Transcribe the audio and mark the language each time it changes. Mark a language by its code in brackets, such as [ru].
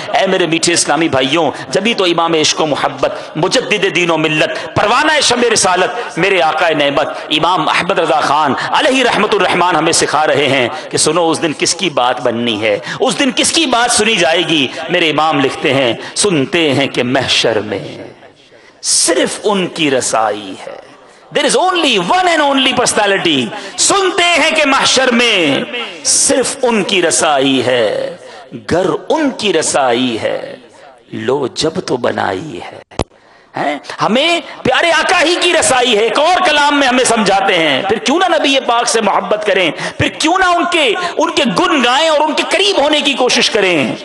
[ur] اے میرے میٹھے اسلامی بھائیوں، جبھی تو امام عشق و محبت، مجدد دین و ملت، پروانہ شمع رسالت، میرے آقا نعمت امام احمد رضا خان علیہ رحمت الرحمان ہمیں سکھا رہے ہیں کہ سنو اس دن کس کی بات بننی ہے، اس دن کس کی بات سنی جائے گی. میرے امام لکھتے ہیں، سنتے ہیں کہ محشر میں صرف ان کی رسائی ہے. [en] There is only one and only personality. [ur] سنتے ہیں کہ محشر میں صرف ان کی رسائی ہے، گر ان کی رسائی ہے لو جب تو بنائی ہے. ہمیں پیارے آقا ہی کی رسائی ہے. ایک اور کلام میں ہمیں سمجھاتے ہیں، پھر کیوں نہ نبی پاک سے محبت کریں، پھر کیوں نہ ان کے گن گائیں اور ان کے قریب ہونے کی کوشش کریں.